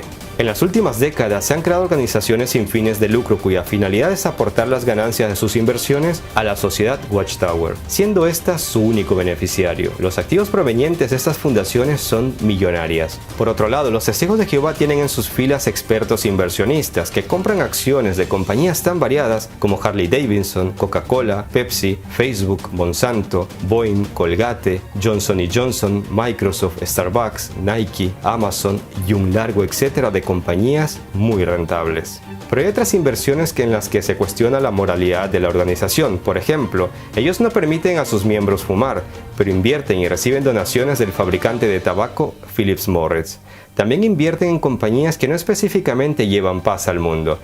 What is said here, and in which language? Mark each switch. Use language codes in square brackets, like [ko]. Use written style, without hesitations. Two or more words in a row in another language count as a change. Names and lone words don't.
[es] En las últimas décadas se han creado organizaciones sin fines de lucro cuya finalidad es aportar las ganancias de sus inversiones a la sociedad Watchtower, siendo esta su único beneficiario. Los activos provenientes de estas fundaciones son millonarias. Por otro lado, los Testigos de Jehová tienen en sus filas expertos inversionistas que compran acciones de compañías tan variadas como Harley Davidson, Coca-Cola, Pepsi, Facebook, Monsanto, Boeing, Colgate, Johnson & Johnson, Microsoft, Starbucks, Nike, Amazon y un largo etcétera de compañías muy rentables. Pero hay otras inversiones en las que se cuestiona la moralidad de la organización. Por ejemplo, ellos no permiten a sus miembros fumar, pero invierten y reciben donaciones del fabricante de tabaco Philip Morris. También invierten en compañías que no específicamente llevan paz al mundo.